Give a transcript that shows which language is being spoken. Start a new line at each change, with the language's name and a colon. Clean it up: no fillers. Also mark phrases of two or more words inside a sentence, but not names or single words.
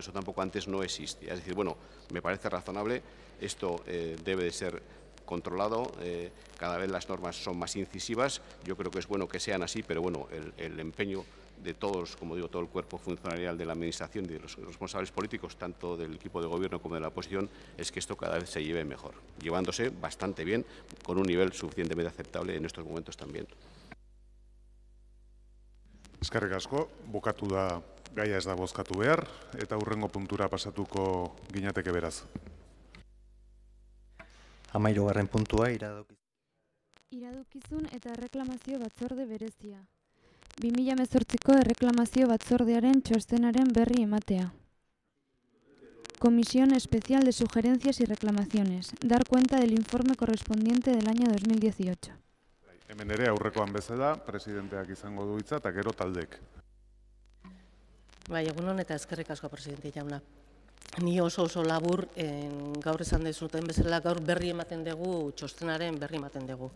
Spanish: Eso tampoco antes no existía. Es decir, bueno, me parece razonable, esto debe de ser controlado, cada vez las normas son más incisivas, yo creo que es bueno que sean así, pero bueno, el empeño de todos, como digo, todo el cuerpo funcionarial de la Administración y de los responsables políticos, tanto del equipo de gobierno como de la oposición, es que esto cada vez se lleve mejor, llevándose bastante bien, con un nivel suficientemente aceptable en estos momentos también.
Basque: Eskerrik asko, bukatu da gaia ez da bozkatu behar, eta hurrengo puntura pasatuko ginateke beraz. 13. puntua Iradokizun eta erreklamazio batzorde berezia. 2018ko erreklamazio batzordearen txostenaren berri ematea.
Spanish: Comisión Especial de Sugerencias y Reclamaciones. Dar cuenta del informe correspondiente del año 2018.
Basque: Hemen ere aurrekoan bezala, presidenteak izango du hitza eta gero taldek. Bai, egunon eta eskerrik asko, presidente jauna. Ni oso labur, gaur esan dezuten bezala, gaur berri ematen dugu, txostenaren berri ematen dugu.